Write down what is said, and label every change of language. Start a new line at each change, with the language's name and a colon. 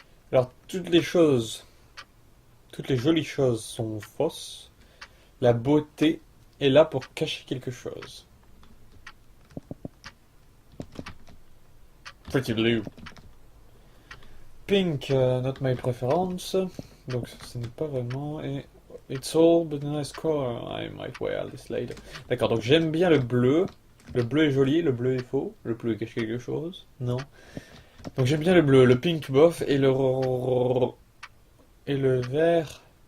French: Alors, toutes les jolies choses sont fausses. La beauté est là pour cacher quelque chose.
English: Pretty blue. Pink, not my preference.
French: Donc, ce n'est pas vraiment.
English: Et it's all but a nice color. I might wear this later.
French: D'accord, donc j'aime bien le bleu. Le bleu est joli, le bleu est faux. Le bleu cache quelque chose. Non. Donc j'aime bien le bleu, le pink bof et le vert.